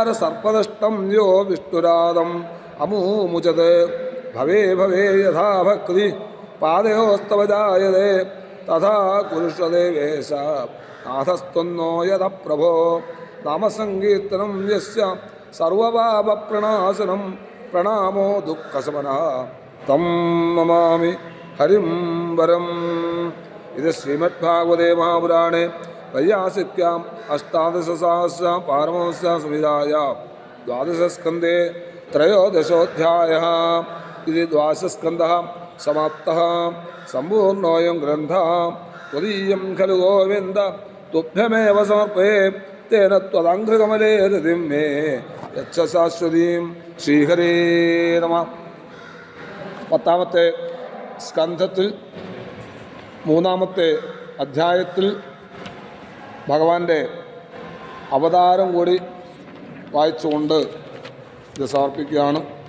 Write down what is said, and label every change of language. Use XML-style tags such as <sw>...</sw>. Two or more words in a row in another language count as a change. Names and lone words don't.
<sa>സർപ്പദഷ്ടം യോ വിഷ്ണുരാദം അമൂമുചത് ഭവേ ഭവേ യഥാ ഭക്തി പാദയോസ്തവ ജായതേ തഥാ കുരുഷ്വദേവേശ നാഥസ്ത്വന്നോ യഥ പ്രഭോ നാമസങ്കീർത്തനം യസ്യ സർവപാപപ്രണാശനം പ്രണാമോ ദുഃഖശമനഃ തം നമാമി ഹരിം വരം. ഇത് ശ്രീമദ്ഭാഗവതേ മഹാപുരാണേ വൈയാസിക്യാം അഷ്ടാദശസഹസ്ര പാരമഹംസ്യ സംഹിതായാം ദ്വാദശസ്കന്ധേ ത്രയോദശോऽധ്യായः. ഇത് ദ്വാദശസ്കന്ധः समाप्तः. सम्पूर्णोऽयं ग्रन्थः त्वदीयं खलु गोविन्द तुभ्यमेव समर्पये तेन त्वदङ्घ्रिकमले हृदिं मे यच्छ शाश्वतीं ശ്രീഹരേ നമഃ.</sa> <ml>10ാമത്തെ സ്കന്ധത്തിൽ 3ാമത്തെ അധ്യായത്തിൽ ഭഗവാന്റെ അവതാരം കൂടി വായിച്ചുകൊണ്ട് ഇത് സമർപ്പിക്കുകയാണ്.</ml>